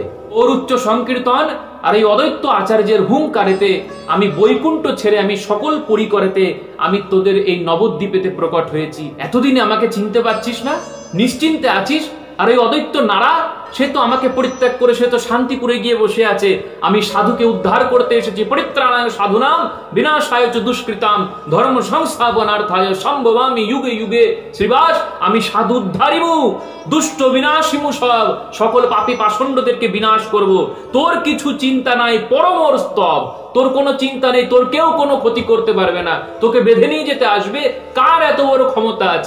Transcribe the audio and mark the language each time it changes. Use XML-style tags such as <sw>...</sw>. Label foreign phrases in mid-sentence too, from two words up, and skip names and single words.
<bn>ওর উচ্চ সংকীর্তন আর এই অদ্বৈত আচার্যের হুঙ্কারেতে আমি বৈকুণ্ঠ ছেড়ে আমি সকল পরিকরেতে আমি তোদের এই নবদ্বীপেতে প্রকট হয়েছি। এতদিনে আমাকে চিনতে পারছিস না? নিশ্চিন্তে আছিস? আর এই অদ্বৈত নারা, সে তো আমাকে পরিত্যাগ করে সে তো শান্তিপুরে গিয়ে বসে আছে। আমি সাধুকে উদ্ধার করতে এসেছি।</bn> <sa>পরিত্রাণায় সাধুনাম বিনাশায় চ দুষ্কৃতাম ধর্ম সংস্থাপনার্থায় সম্ভবামি যুগে যুগে।</sa> <bn>শ্রীবাস, আমি সাধু উদ্ধারিমু, দুষ্ট বিনাশিমু, সকল পাপী পাষণ্ডদেরকে বিনাশ করব। তোর কিছু চিন্তা নাই, পরমর স্তব। তোর কোনো চিন্তা নেই, তোর কেউ কোনো ক্ষতি করতে পারবে না। তোকে বেঁধে নিয়ে যেতে আসবে কার এত বড় ক্ষমতা আছে?</bn>